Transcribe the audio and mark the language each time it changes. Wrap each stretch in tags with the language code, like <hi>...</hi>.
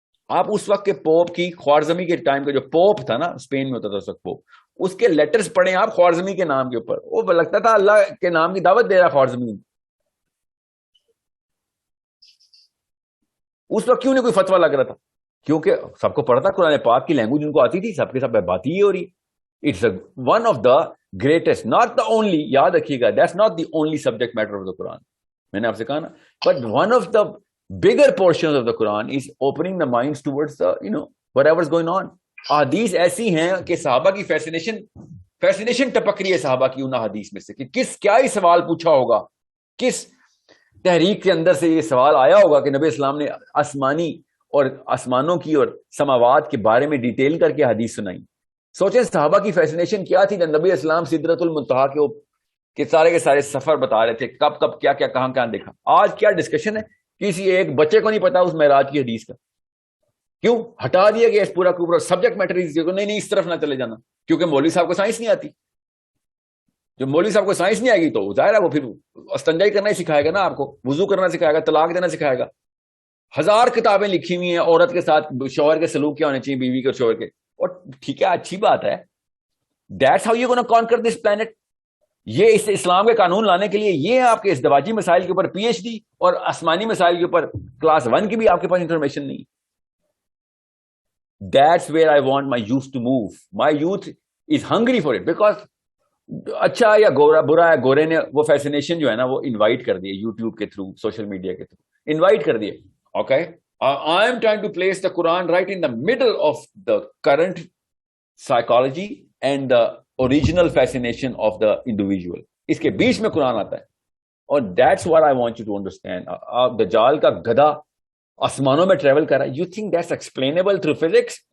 <ur>آپ اس وقت کے پوپ کی, خوارزمی کے ٹائم کا جو پوپ تھا نا, اسپین میں ہوتا تھا اس وقت پوپ, اس کے لیٹرز پڑھیں آپ خوارزمی کے نام کے اوپر, وہ لگتا تھا اللہ کے نام کی دعوت دے رہا خوارزمی. اس وقت کیوں نہیں کوئی فتویٰ لگ رہا تھا؟ کیونکہ سب کو پڑھتا قرآن پاک کی لینگویج ان کو آتی تھی, سب کے سب بات ہی ہو رہی.</ur> <en>it's one of the greatest, not the only,</en> <ur>یاد رکھیے گا,</ur> <en>That's not the only subject matter of the Quran.</en> <ur>میں نے آپ سے کہا نا,</ur> <en>But one of the bigger portion of the Quran is opening the minds towards the whatever is going on.</en> <ur>احادیث ایسی ہیں کہ صحابہ کی فیسنیشن ٹپک رہی ہے صحابہ کی ان احادیث میں سے کہ کیا ہی سوال پوچھا ہوگا, کس تحریک کے اندر سے یہ سوال آیا ہوگا کہ نبی اسلام نے آسمانی اور آسمانوں کی اور سماوات کے بارے میں ڈیٹیل کر کے حدیث سنائی. سوچیں صحابہ کی فیسنیشن کیا تھی. نبی اسلام سدرۃ المنتہا کے سارے سفر بتا رہے تھے, کب کیا کہاں دیکھا. آج کیا ڈسکشن ہے, کسی ایک بچے کو نہیں پتا اس معراج کی حدیث کا. کیوں ہٹا دیا گیا اس پورا سبجیکٹ میٹر؟ نہیں اس طرف نہ چلے جانا, کیونکہ مولوی صاحب کو سائنس نہیں آتی. جو مولوی صاحب کو سائنس نہیں آئے گی تو ظاہر ہے وہ پھر استنجائی کرنا ہی سکھائے گا نا آپ کو, وضو کرنا سکھائے گا, طلاق دینا سکھائے گا. 1000 کتابیں لکھی ہوئی ہیں عورت کے ساتھ شوہر کے سلوک کیا ہونے چاہیے, بیوی کے اور شوہر کے. اور ٹھیک ہے, اچھی بات ہے,</ur> <en>That's how you gonna conquer this planet.</en> <ur>یہ اس اسلام کے قانون لانے کے لیے یہ آپ کے ازدواجی مسائل کے اوپر پی ایچ ڈی اور آسمانی مسائل کے اوپر کلاس 1 کی بھی آپ کے پاس انفارمیشن نہیں.</ur> <en>That's where I want my youth to move. My youth is hungry for it because</en> <ur>اچھا یا برا ہے, گورے نے وہ فیسنیشن جو ہے نا وہ انوائٹ کر دیے یوٹیوب کے تھرو, سوشل میڈیا کے تھرو انوائٹ کر دیے.</ur> <en>Okay, I am trying to place the Quran right in the middle of the current psychology and the original fascination of the individual.</en> <ur>اس کے بیچ میں قرآن آتا ہے.</ur> <en>اور that's what I want you to understand.</en> <ur>آپ دجال کا گدھا آسمانوں میں ٹریول کر رہا ہے.</ur> <en>You think that's explainable through physics?</en>